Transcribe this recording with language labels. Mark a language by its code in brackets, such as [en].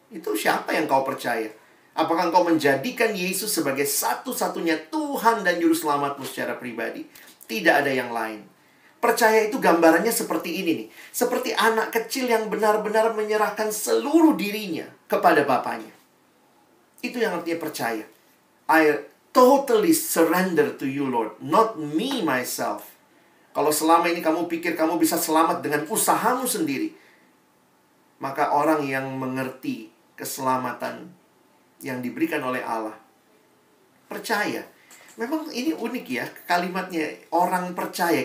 [id] Itu siapa yang kau percaya? Apakah engkau menjadikan Yesus sebagai satu-satunya Tuhan dan Juru Selamatmu secara pribadi? Tidak ada yang lain. Percaya itu gambarannya seperti ini nih. Seperti anak kecil yang benar-benar menyerahkan seluruh dirinya kepada Bapaknya. Itu yang artinya percaya. [en] I totally surrender to you, Lord. Not me, myself. [id] Kalau selama ini kamu pikir kamu bisa selamat dengan usahamu sendiri, maka orang yang mengerti keselamatan yang diberikan oleh Allah percaya. Memang ini unik ya kalimatnya, orang percaya.